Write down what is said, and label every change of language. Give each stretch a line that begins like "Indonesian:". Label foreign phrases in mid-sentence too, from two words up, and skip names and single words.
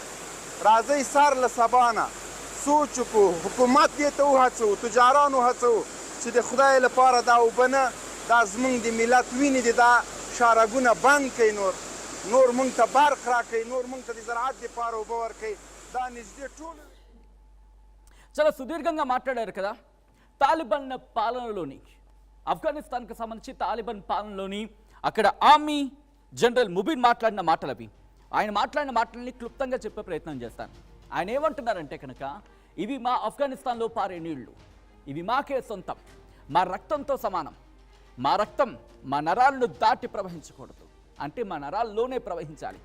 Pashto: راځئ سار له سبا نه سوچ وکړو، حکومت دې ته وهڅوو، تجاران وهڅوو چې د خدای لپاره دا اوبه نه، دا زموږ د ملت وینې دي، دا شارګونه بند کړئ، نور موږ ته برق راکړئ، نور موږ ته د زراعت دپاره اوبه ورکړئ. دا نږدې ټول
Telugu: చాలా సుదీర్ఘంగా మాట్లాడారు కదా. తాలిబాన్ పాలనలోని ఆఫ్ఘనిస్తాన్కి సంబంధించి తాలిబాన్ పాలనలోని అక్కడ
English: army general
Telugu: ముబిన్ మాట్లాడిన మాటలు అవి. ఆయన మాట్లాడిన మాటలని క్లుప్తంగా చెప్పే ప్రయత్నం చేస్తాను. ఆయన ఏమంటున్నారంటే కనుక, ఇవి మా ఆఫ్ఘనిస్తాన్లో పారే నీళ్లు, ఇవి మాకే సొంతం, మా రక్తంతో సమానం, మా రక్తం మా నరాలను దాటి ప్రవహించకూడదు, అంటే మా నరాల్లోనే ప్రవహించాలి.